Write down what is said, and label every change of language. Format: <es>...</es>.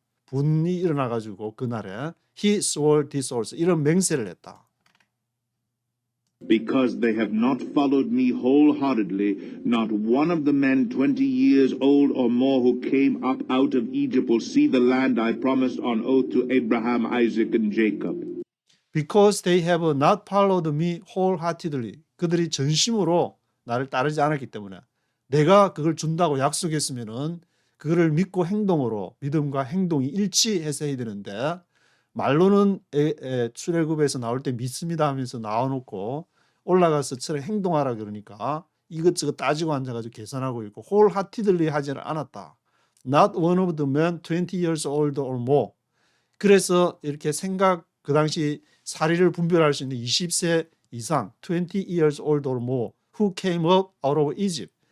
<ko>분이 일어나 가지고 그날에</ko> <en>he swore this also.</en> <ko>이런 맹세를 했다.</ko> <en>Because they have not followed me wholeheartedly, not one of the men 20 years old or more who came up out of Egypt will see the land I promised on oath to Abraham, Isaac, and Jacob. Because they have not followed me wholeheartedly.</en> <ko>그들이 전심으로 나를 따르지 않았기 때문에 내가 그걸 준다고 약속했으면은 그거를 믿고 행동으로 믿음과 행동이 일치해서 해야 되는데 말로는 출애굽에서 나올 때 믿습니다 하면서 나와놓고 올라가서 처럼 행동하라 그러니까 이것저것 따지고 앉아가지고 계산하고 있고 wholeheartedly 하지는 않았다.</ko> <en>Not one of the men 20 years old or more.</en> <ko>그래서 이렇게 그 당시 사리를 분별할 수 있는 20세 이상</ko> <en>20 years old or more who came up out of Egypt.</en>